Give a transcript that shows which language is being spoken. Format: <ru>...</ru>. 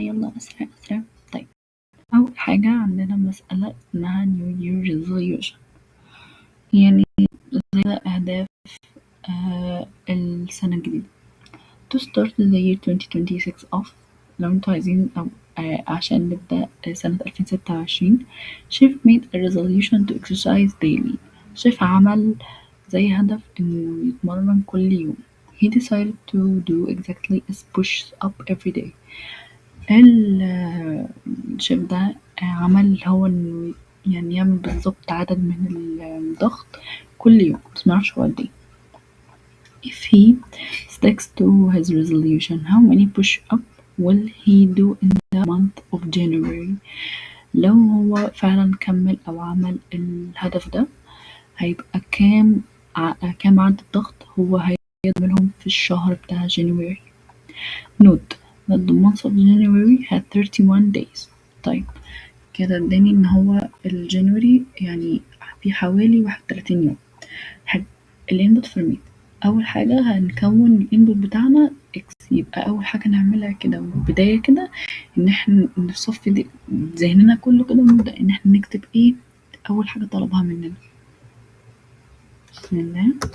<ar>يلا أسرع. طيب، أول حاجة عندنا مسألة اسمها New Year Resolution، يعني زي أهداف السنة الجديدة.</ar> <en>To start the year 2026 off،</en> <ar>لو انتوا عايزين أو عشان نبدأ سنة 2026.</ar> <en>Chef made a resolution to exercise daily.</en> <ar>شيف عمل زي هدف إنه يتمرن كل يوم.</ar> <en>He decided to do exactly as push up every day.</en> <ar>الشيف ده عمل هو إنه يعني يعمل بالظبط عدد من الضغط كل يوم، بس معرفش هو قد ايه.</ar> <en>If he sticks to his resolution, how many push-up will he do in the month of January?</en> <ar>لو هو فعلا كمل أو عمل الهدف ده، هيبقى كام عدد الضغط هو هيعملهم في الشهر بتاع January.</ar> <en>Note that the month of January had 31 days.</en> <ar>طيب كده اداني ان هو الجانوري يعني في حوالي 31 يوم. الانبوت فورميت، اول حاجه هنكون الانبوت بتاعنا اكس، يبقى اول حاجه نعملها كده بدايه كده ان احنا نصفي ذهننا كله كده ونبدا ان احنا نكتب ايه اول حاجه طلبها مننا. بسم الله.</ar>